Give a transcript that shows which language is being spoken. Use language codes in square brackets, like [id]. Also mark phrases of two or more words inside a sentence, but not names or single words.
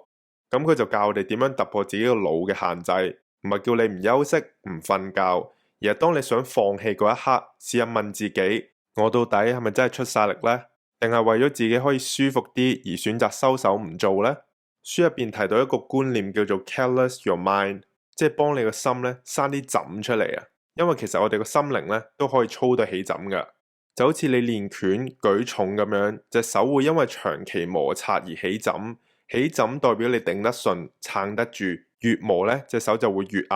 [yue] 咁佢就教我哋點樣突破自己個腦嘅限制，唔係叫你唔休息、唔瞓覺，而係當你想放棄嗰一刻，試下問自己：我到底係咪真係出晒力呢？定係為咗自己可以舒服啲而選擇收手唔做呢？書入邊提到一個觀念叫做 [en] callous your mind， [yue] 即係幫你個心咧生啲枕出嚟啊！因為其實我哋個心靈咧都可以操得起枕噶，就好似你練拳舉重咁樣，隻手會因為長期摩擦而起枕，起枕代表你頂得順、撐得住，越磨咧隻手就會越硬。